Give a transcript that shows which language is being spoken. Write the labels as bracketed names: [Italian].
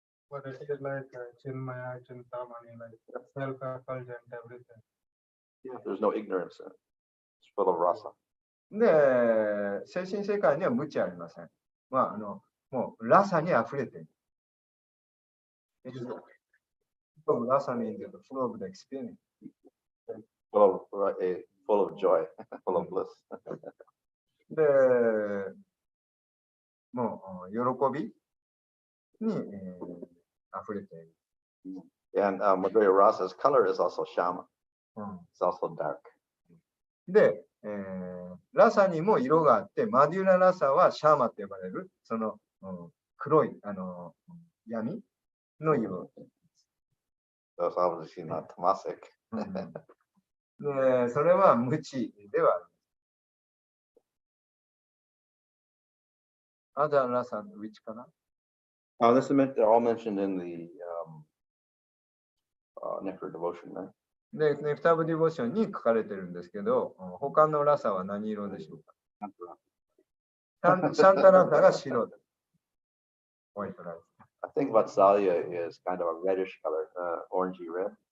[English] But it is like Chinmaya, Chintamani, like self-effulgent everything. Yeah, there's no ignorance in it. It's full of rasa. [Japanese] で、精神世界には無知ありません。まあ、もうラサに溢れている。ラサにいると、 [English] full of the experience. Full of joy, full of bliss. [Japanese] で、もう喜びに、溢れている。 [English] And Madhurya Rasa's color is also shama. It's also dark. [Japanese] で、ラサにも色があって、マデュララサはシャーマって呼ばれる、その、黒い闇の色。 [English] So it's obviously not tamasic. [Japanese] で、それは無知ではある。 [English] Other rasa, which color? They're all mentioned in the Nectar Devotion, right? [Japanese] で、ネクターブディボーションに書かれてるんですけど、他のラサは何色でしょうか？シャンタラサが白です。ホワイトライス。 [English] I think Vatsalya is kind of a reddish color, orangey red.